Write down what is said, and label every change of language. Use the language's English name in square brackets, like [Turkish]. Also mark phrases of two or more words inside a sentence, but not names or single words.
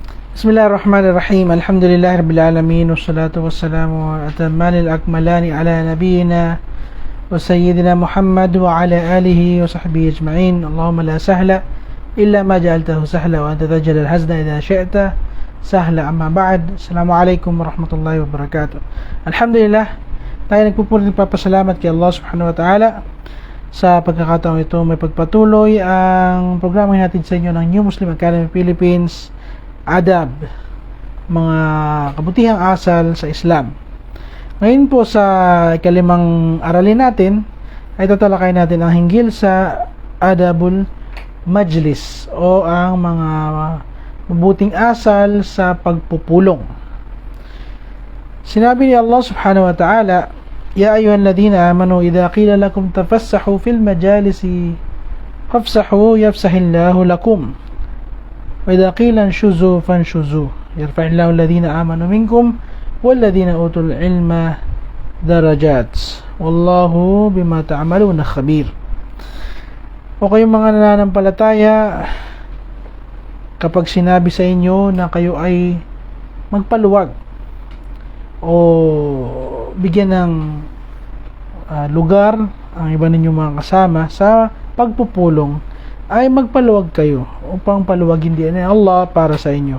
[Arabic] بسم الله الرحمن الرحيم. الحمد لله رب العالمين والصلاة والسلام على الأتمين الأكملين على نبينا وسيدنا محمد وعلى آله وصحبه أجمعين. اللهم لا سهل إلا ما جعلته سهلا وأنت تجعل الحزن إذا شئت سهلا. أما بعد. السلام عليكم ورحمة الله وبركاته. Alhamdulillah, [Filipino] tayo nagpupulit papasalamat kay Allah [Arabic] سبحانه وتعالى [Filipino] sa pagkakataon ito. May pagpatuloy ang programa natin sa inyo ng New Muslim Academy Philippines, Adab, mga kabutihang asal sa Islam. Ngayon po sa ikalimang aralin natin ay tatalakay natin ang hinggil sa [Arabic] آداب المجلس [Filipino] o ang mga mabuting asal sa pagpupulong. Sinabi ni [Arabic] الله سبحانه وتعالى، يا أيها الذين آمنوا إذا قيل لكم تفسحوا في المجالس فافسحوا يفسح الله لكم وإذا قيل انشزوا فانشزوا يرفع الله الذين آمنوا منكم والذين أوتوا العلم درجات والله بما تعملون خبير. [Filipino] O kayong mga nananampalataya, kapag sinabi sa inyo na kayo ay magpaluwag o bigyan ng lugar ang iba ninyong mga kasama sa pagpupulong, ay magpaluwag kayo upang paluwagin din ni Allah para sa inyo.